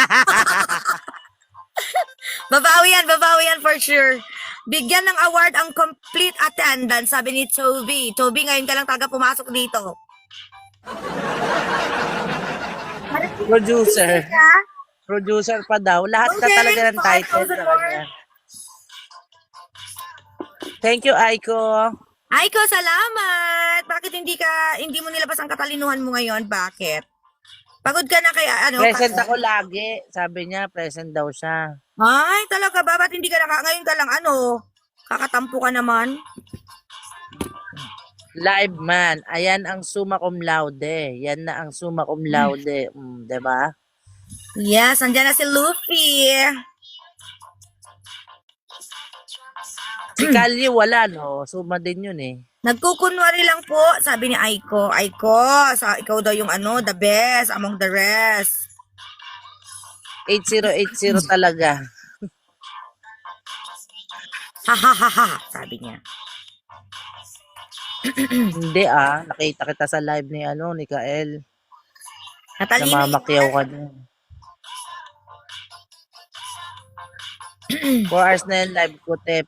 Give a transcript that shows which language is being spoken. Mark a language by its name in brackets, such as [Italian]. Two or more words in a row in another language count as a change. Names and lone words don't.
[Filipino] Babawi yan [English] for sure. [Filipino] Bigyan ng award ang [English] complete attendance, [Filipino] sabi ni Toby. Toby, ngayon ka lang taga pumasok dito. Producer. Producer pa daw. Lahat na Okay, talaga ng title sa kanya. [English] Thank you, [Filipino] Aiko. Aiko, salamat! Bakit hindi mo nilabas ang katalinuhan mo ngayon? Bakit? Pagod ka na kaya, Present ako lagi. Sabi niya, present daw siya. Ay, talaga ba? Ba't hindi ka ngayon ka lang, kakatampo ka naman? Live man. Ayan ang [Latin] summa cum laude. [Filipino] Yan na ang [Latin] summa cum laude. [Filipino] Diba? Yes, andyan na si Luffy. Si Kali wala, no? Summa din yun eh. Nagkukunwari lang po, sabi ni Aiko. Aiko, ikaw daw yung [English] the best among the rest. [Filipino] 8080 talaga. Ha ha ha ha, sabi niya. Hindi nakita kita sa live ni Kael. Natalino Namamakyaw ka dun. 4 hours na yung live ko, te.